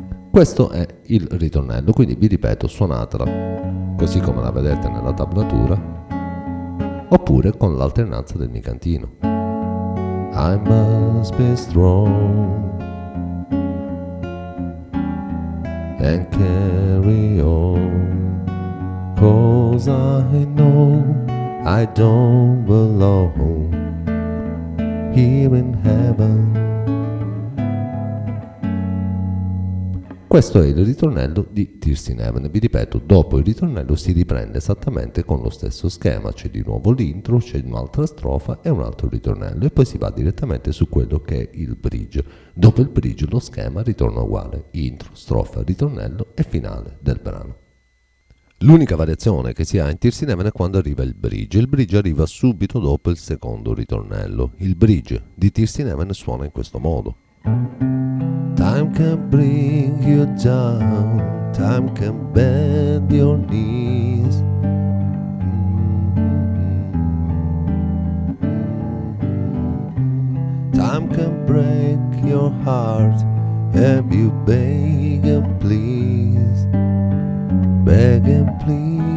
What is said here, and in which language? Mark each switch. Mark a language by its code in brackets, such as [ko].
[it] Questo è il ritornello, quindi vi ripeto, suonatela così come la vedete nella tablatura, oppure con l'alternanza del mi cantino. [en] I must be strong and carry on, 'cause I know I don't belong here in heaven. [it] Questo è il ritornello di Tears in Heaven. Vi ripeto, dopo il ritornello si riprende esattamente con lo stesso schema, c'è di nuovo l'intro, c'è un'altra strofa e un altro ritornello e poi si va direttamente su quello che è il bridge. Dopo il bridge lo schema ritorna uguale, intro, strofa, ritornello e finale del brano. L'unica variazione che si ha in Tears in Heaven è quando arriva il bridge. Il bridge arriva subito dopo il secondo ritornello. Il bridge di Tears in Heaven suona in questo modo. [en] Time can bring you down, time can bend your knees. Time can break your heart, have you beg and please, beg and please.